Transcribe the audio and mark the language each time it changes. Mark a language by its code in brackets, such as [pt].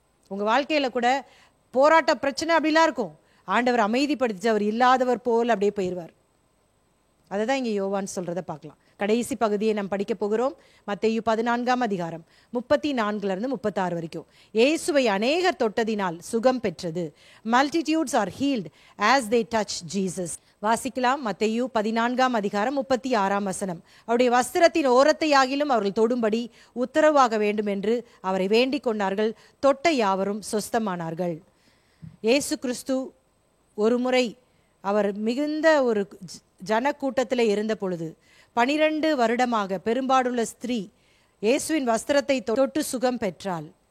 [ta] உங்கள் வாழ்க்கையில் கூட போராட்ட பிரச்சனை அப்படிலாம் இருக்கும். ஆண்டவர் அமைதிப்படுத்தி அவர் இல்லாதவர் போல் அப்படியே போயிடுவார். அதை தான் இங்கே யோவான் சொல்கிறத பார்க்கலாம். கடைசி பகுதியை நாம் படிக்க போகிறோம். மத்தேயு 14:34-36 வரைக்கும். இயேசுவை அநேகர் தொட்டதினால் சுகம் பெற்றது. [en] Multitudes are healed as they touch Jesus. [ta] வாசிக்கலாம். மத்தேயு 14:36. அவருடைய வஸ்திரத்தின் ஓரத்தை ஆகிலும் அவர்கள் தொடும்படி உத்தரவாக வேண்டும் என்று அவரை வேண்டிக் கொண்டார்கள். தொட்ட யாவரும் சொஸ்தமானார்கள். இயேசு கிறிஸ்து ஒரு முறை அவர் மிகுந்த ஒரு ஜனக்கூட்டத்தில் இருந்த பொழுது 12 வருடமாக பெரும்பாடுள்ள ஸ்திரீ இயேசுவின் வஸ்திரத்தை தொட்டு சுகம் பெற்றாள்.